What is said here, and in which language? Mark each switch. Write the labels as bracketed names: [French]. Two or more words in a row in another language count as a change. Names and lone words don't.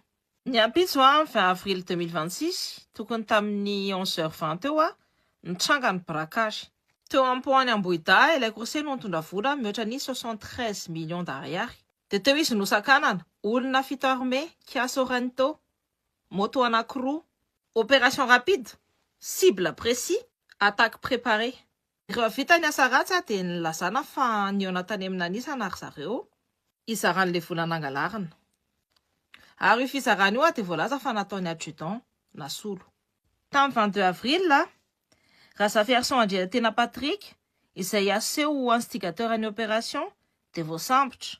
[Malagasy] Ny ampitso 20 avril 2026 tokony tamin'ny 11h20 eo nitranga ny braquage. Teo am-poany Ambohida ilay course no nitondra vola mihoatra ny 73 [French] millions d'ariary. [Malagasy] Dia teo izy nosakanana olona fito armé Kia Sorento, moto anankiroa, [French] opération rapide, cible précis, attaque préparée. [Malagasy] Rehefa vita ny asa ratsy dia nilazana fa niona tany amin'ny anisana ary zareo izaran'ilay vola nangalarina. Ary io fizarana io dia voalaza fa nataony adjudant nasolo. Tamin'ny 22 avril Razafierson Andriana Patrick izay aseho instigateur ny opération dia voasambotra.